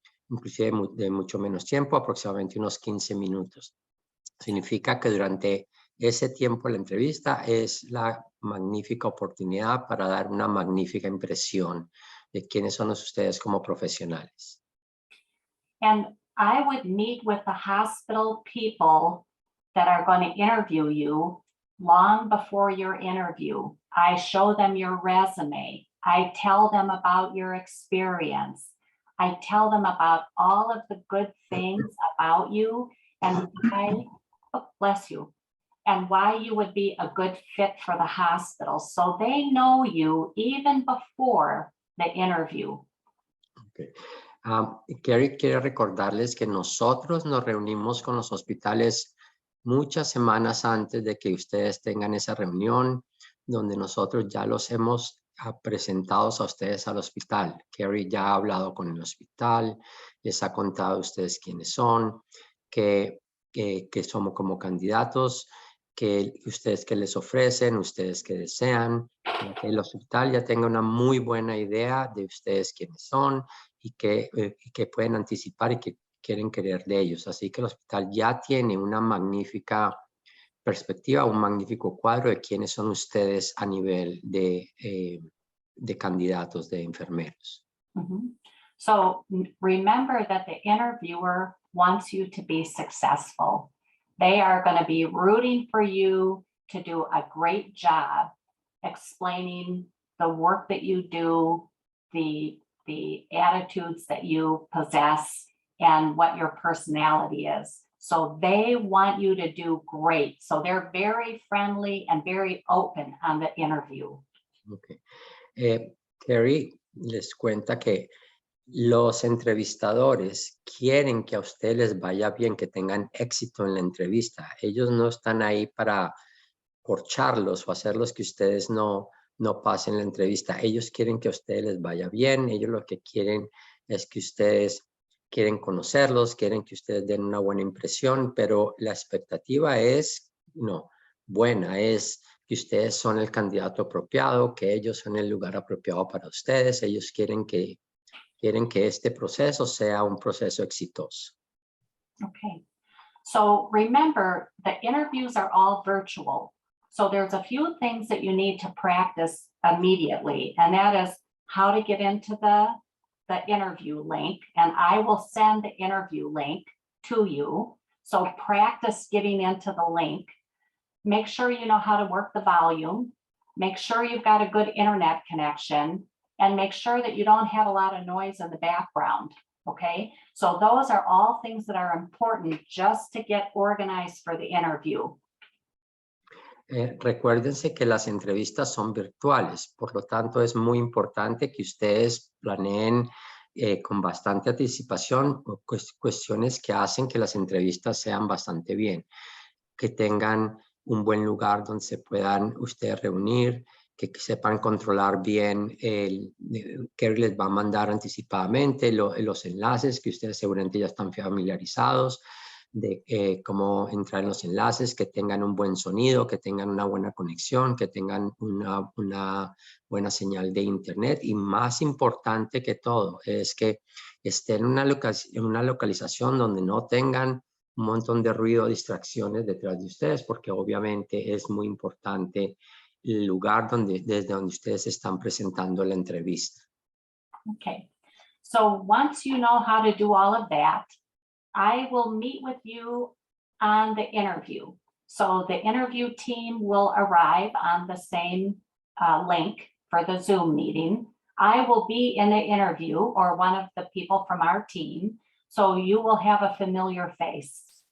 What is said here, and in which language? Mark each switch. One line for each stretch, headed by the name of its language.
Spanish: inclusive de mucho menos tiempo, aproximadamente unos 15 minutos. Significa que durante ese tiempo de la entrevista es la magnífica oportunidad para dar una magnífica impresión de quiénes son ustedes como profesionales.
English: And I would meet with the hospital people that are going to interview you long before your interview. I show them your resume. I tell them about your experience. I tell them about all of the good things about you and why, oh, bless you, and why you would be a good fit for the hospital. So they know you even before the interview. Okay.
Spanish: Carrie quiere recordarles que nosotros nos reunimos con los hospitales muchas semanas antes de que ustedes tengan esa reunión, donde nosotros ya los hemos presentado a ustedes al hospital. Carrie ya ha hablado con el hospital, les ha contado a ustedes quiénes son, que somos como candidatos, que ustedes que les ofrecen, ustedes que desean, que el hospital ya tenga una muy buena idea de ustedes quiénes son y que pueden anticipar y que quieren querer de ellos. Así que el hospital ya tiene una magnífica perspectiva, un magnífico cuadro de quiénes son ustedes a nivel de candidatos, de enfermeros. Mm-hmm.
English: So remember that the interviewer wants you to be successful. They are going to be rooting for you to do a great job explaining the work that you do, the attitudes that you possess, and what your personality is. So they want you to do great. So they're very friendly and very open on the interview. Okay.
Spanish: Carrie les cuenta que los entrevistadores quieren que a ustedes les vaya bien, que tengan éxito en la entrevista. Ellos no están ahí para corcharlos o hacerlos que ustedes no pasen la entrevista. Ellos quieren que a ustedes les vaya bien. Ellos lo que quieren es que ustedes quieren conocerlos, quieren que ustedes den una buena impresión, pero la expectativa es buena, es que ustedes son el candidato apropiado, que ellos son el lugar apropiado para ustedes. Ellos quieren que este proceso sea un proceso exitoso.
English: Okay. So remember, the interviews are all virtual. So there's a few things that you need to practice immediately, and that is how to get into the interview link. And I will send the interview link to you. So practice getting into the link. Make sure you know how to work the volume. Make sure you've got a good internet connection, and make sure that you don't have a lot of noise in the background. Okay, so those are all things that are important just to get organized for the interview.
Spanish: Recuérdense que las entrevistas son virtuales, por lo tanto es muy importante que ustedes planeen con bastante anticipación cuestiones que hacen que las entrevistas sean bastante bien, que tengan un buen lugar donde se puedan ustedes reunir, que sepan controlar bien, Carrie les va a mandar anticipadamente los enlaces que ustedes seguramente ya están familiarizados de cómo entrar en los enlaces, que tengan un buen sonido, que tengan una buena conexión, que tengan una buena señal de internet, y más importante que todo es que estén en una localización donde no tengan un montón de ruido o distracciones detrás de ustedes, porque obviamente es muy importante el lugar desde donde ustedes están presentando la entrevista.
English: Okay, so once you know how to do all of that, I will meet with you on the interview. So the interview team will arrive on the same link for the Zoom meeting. I will be in the interview, or one of the people from our team, so you will have a familiar face.